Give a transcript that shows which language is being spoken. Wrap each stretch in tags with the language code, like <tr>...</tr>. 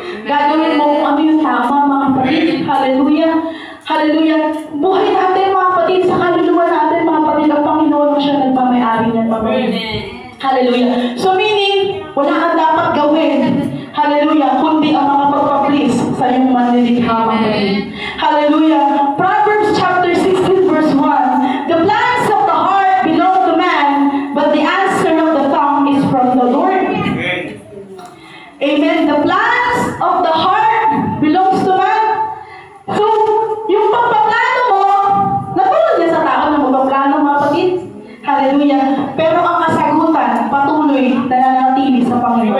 <tl>Gagawin mo kung ano yung tama, mga kapatid. Hallelujah. Hallelujah. Buhay natin, mga kapatid, sa kaluluwa natin, mga kapatid, ang Panginoon mo siya nagpamayari niyan, mga kapatid. Hallelujah.</tl> <en>So meaning,</en> <tl>wala kang dapat gawin. Hallelujah. Kundi ang makapagpa-please sa iyong manlilikha, mga kapatid. Hallelujah.</tl> <en>Proverbs chapter 16 verse 1. The plans of the heart belong to man, but the answer of the tongue is from the Lord. Amen. The plans of the heart belongs to man.</en> <tl>So, yung pagpaplano mo, natulad niya sa tao na magpaplano, mga kapatid. Hallelujah. Pero ang kasagutan, patuloy na nanatili sa Panginoon.</tl>